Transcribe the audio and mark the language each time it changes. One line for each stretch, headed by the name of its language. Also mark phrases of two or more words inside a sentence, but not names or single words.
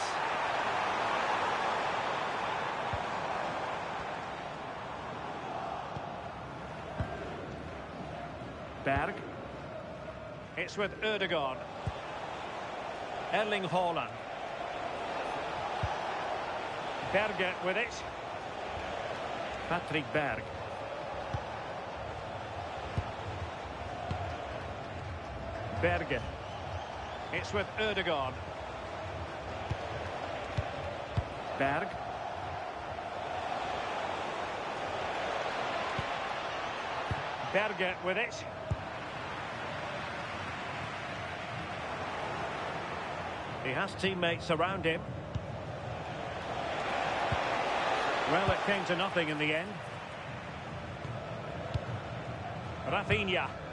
English: Berg. It's with Ødegaard. Erling Haaland. Berge with it. Patrick Berg. Berge. It's with Ødegaard. Berg. Berge with it. He has teammates around him. Well, it came to nothing in the end. Rafinha.